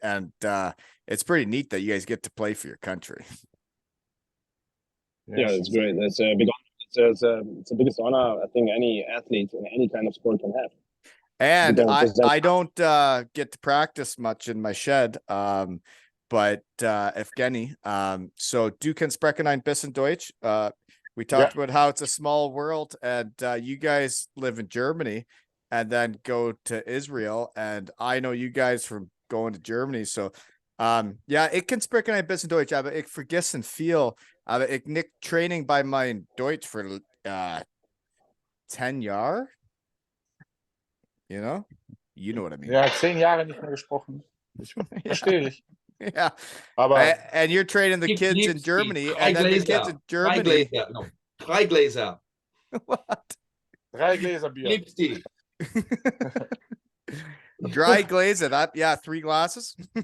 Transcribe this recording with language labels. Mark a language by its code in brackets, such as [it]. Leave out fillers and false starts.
[en] And it's pretty neat that you guys get to play for your country. Yeah, it's great. It's a big. It's the biggest honor I think any athlete in any kind of sport can have. And don't present- I don't get to practice much in my shed. [de] But Evgeni, so du kannst sprechen ein bisschen Deutsch. [en] We talked about how it's a small world, and you guys live in Germany and then go to Israel. And I know you guys from going to Germany. [de] So ja, ich kann sprechen ein bisschen Deutsch, aber ich vergessen viel. Aber ich nicht Training bei mein Deutsch für 10 Jahre. [en] You know what I mean. [de] Ja, 10 Jahre nicht mehr gesprochen. Ich verstehe dich. [en] Yeah. [de] Aber [en] And you're training the kids in Germany, and then the kids in Germany. [de] Drei Gläser. [en] What? [de] 3 Gläser Bier. Liebst die. [en] Dry glaze it up. Yeah, 3 glasses.